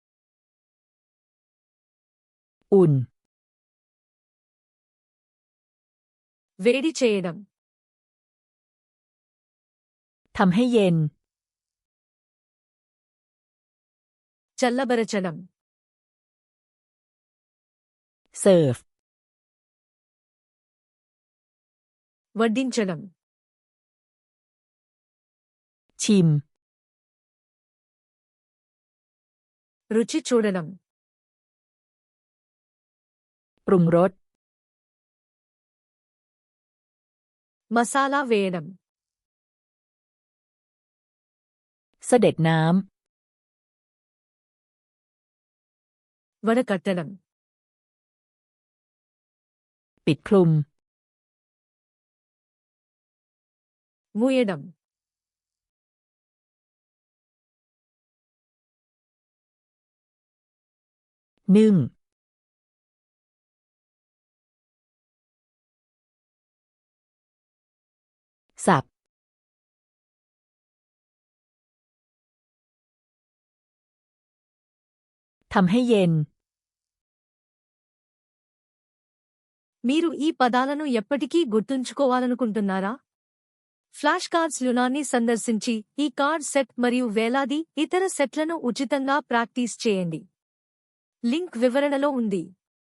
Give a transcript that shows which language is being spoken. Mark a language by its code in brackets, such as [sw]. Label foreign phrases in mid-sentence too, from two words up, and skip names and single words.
[th] อุ่น [te] వేడి చేయడం. [th] ทำให้เย็น [te] చల్లబరచడం. [th] เสิร์ฟ [te] వడ్డించడం. [th] ชิม [te] రుచి చూడడం. [th] ปรุงรส [te] మసాలా వేయడం. [th] เสด็จน้ำ [te] వడకట్టడం. [th] ปิดคลุม [te] మూయడం. [th] นึ่ง สับ ทำให้เย็น [te] మీరు ఈ పదాలను ఎప్పటికీ గుర్తుంచుకోవాలనుకుంటున్నారా? [en] flash cards [te] లునాన్ని సందర్శించి ఈ కార్డ్ సెట్ మరియు వేలాది ఇతర సెట్లను ఉచితంగా ప్రాక్టీస్ చేయండి. లింక్ వివరణలో ఉంది.